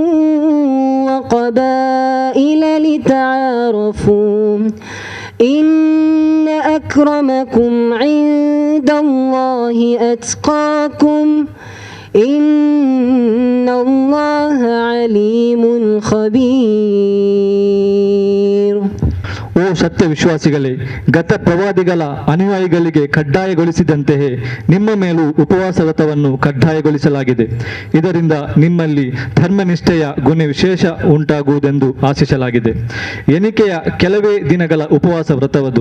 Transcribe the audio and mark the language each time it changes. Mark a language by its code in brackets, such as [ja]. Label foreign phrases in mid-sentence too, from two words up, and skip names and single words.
[ar] وقبائل لتعارفوا إن أكرمكم عند الله أتقاكم إن الله عليم خبير. [kn] ಓ ಸತ್ಯ ವಿಶ್ವಾಸಿಗಳೇ, ಗತ ಪ್ರವಾದಿಗಳ ಅನುಯಾಯಿಗಳಿಗೆ ಕಡ್ಡಾಯಗೊಳಿಸಿದಂತೆಯೇ ನಿಮ್ಮ ಮೇಲೂ ಉಪವಾಸ ವ್ರತವನ್ನು ಕಡ್ಡಾಯಗೊಳಿಸಲಾಗಿದೆ. ಇದರಿಂದ ನಿಮ್ಮಲ್ಲಿ ಧರ್ಮನಿಷ್ಠೆಯ ಗುಣ ವಿಶೇಷ ಉಂಟಾಗುವುದೆಂದು ಆಶಿಸಲಾಗಿದೆ. ಎಣಿಕೆಯ ಕೆಲವೇ ದಿನಗಳ ಉಪವಾಸ ವ್ರತವದು.